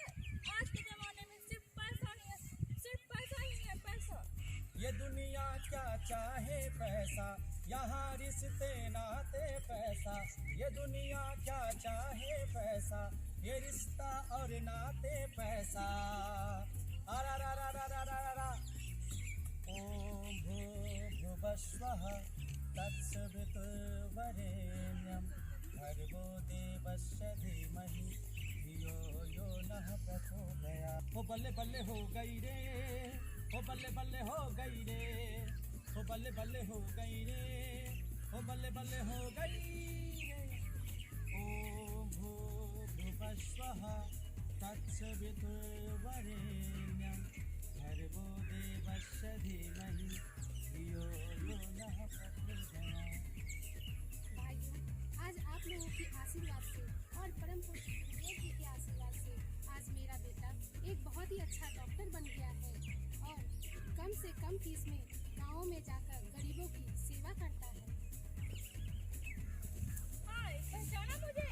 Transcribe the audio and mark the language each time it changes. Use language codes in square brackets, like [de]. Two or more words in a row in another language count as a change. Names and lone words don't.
[hi] आज के जमाने में सिर्फ पैसा ही है, सिर्फ पैसा ही है, पैसा। ये दुनिया क्या चाहे पैसा, यहाँ रिश्ते नाते पैसा। ये दुनिया क्या चाहे पैसा, ये रिश्ता और नाते पैसा। अरा रा रा रा रा रा रा। [sa] ओम भूर्भुवस्वः तत्सवितुर्वरेण्यं भर्गो देवस्य धीमहि धियो यो नः प्रचोदयात्। [hi] हो बल्ले बल्ले हो गई रे, हो बल्ले बल्ले हो गई रे, हो बल्ले बल्ले हो गई रे, हो बल्ले बल्ले हो गई रे। [sa] ओम भूर्भुवस्वः तत्सवितुर्वरेण्यं भर्गो देवस्य धीमहि धियो यो नः प्रचोदयात्। [hi] भाइयों, आज आप लोगों के आशीर्वाद से और परम पूज्य गुरुदेव जी के आशीर्वाद से आज मेरा बेटा एक बहुत ही अच्छा डॉक्टर बन गया है और कम से कम फीस में गाँवों में जाकर गरीबों की सेवा करता है। हाय, पहचाना मुझे?